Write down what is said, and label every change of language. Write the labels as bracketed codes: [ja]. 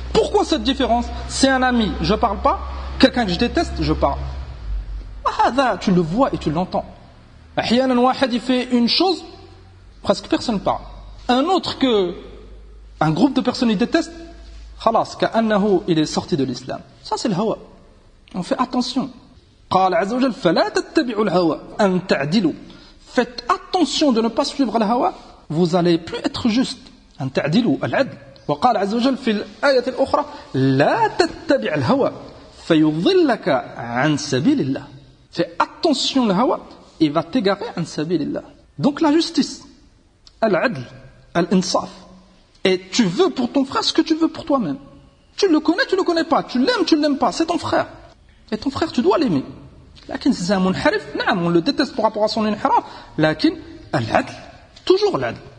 [fr] Pourquoi cette différence? C'est un ami, je parle pas. Quelqu'un que je déteste, je parle. Ah, tu le vois et tu l'entends. [ar] Ahyanan wahad [fr] il fait une chose, presque personne parle. Un autre que un groupe de personnes ils détestent, [ar] khalas, ka'annahu [fr] il est sorti de l'islam. Ça c'est le hawa. On fait attention. [ar] قال عز وجل فلا تتبعوا الهوى أن تعدلوا. [fr] Faites attention de ne pas suivre le hawa, vous allez plus être juste. [ar] أن تعدلوا العدل. وقال عز وجل في الآية الأخرى لا تتبع الهوى فيضلك عن سبيل الله. [fr] Fais attention le hawa, il va t'égarer [ar] عن سبيل الله. [fr] Donc la justice, al-adl, al-insaf. Et tu veux pour ton frère ce que tu veux pour toi-même. Tu le connais, tu le connais pas. Tu l'aimes pas. C'est ton frère. Et ton frère, tu dois l'aimer. Lakin si c'est un munharif, on le déteste par rapport à son inhiraf. Lakin, al-adl, toujours l'adl.